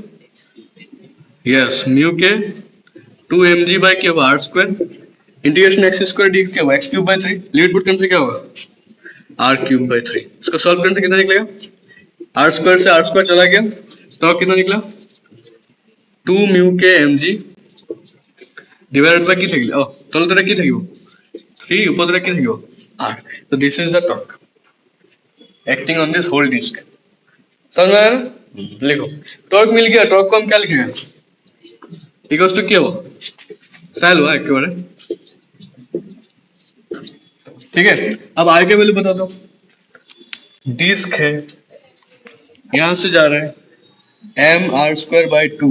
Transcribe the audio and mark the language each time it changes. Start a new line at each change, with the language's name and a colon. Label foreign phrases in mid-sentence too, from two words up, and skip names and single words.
Hindi: यस, म्यू के 2 mg बाय क्या होगा?
English: R square integration x square d
Hindi: क्या होगा?
English: x cube by 3. limit put
Hindi: करने से क्या होगा?
English: r cube by 3.
Hindi: इसको सॉल्व करने से कितना निकलेगा?
English: r square
Hindi: से
English: r square
Hindi: चला गया, तो कितना निकला?
English: 2 mu k m g divided by
Assamese: কি থাকিলে? তলে তলে কি থাকিব? 3, উপরে কি থাকিব?
English: r। so this is the torque acting on this whole disk।
Hindi: समझ में आया ना? लिखो टॉर्क मिल गया। टॉर्क को हम क्या लिखेंगे?
English: equals to
Hindi: क्या हो? सैल हुआ एकेबारे। ठीक है, अब आर के वैल्यू बता दो। डिस्क है, यहां से जा रहा है
English: m r square by 2.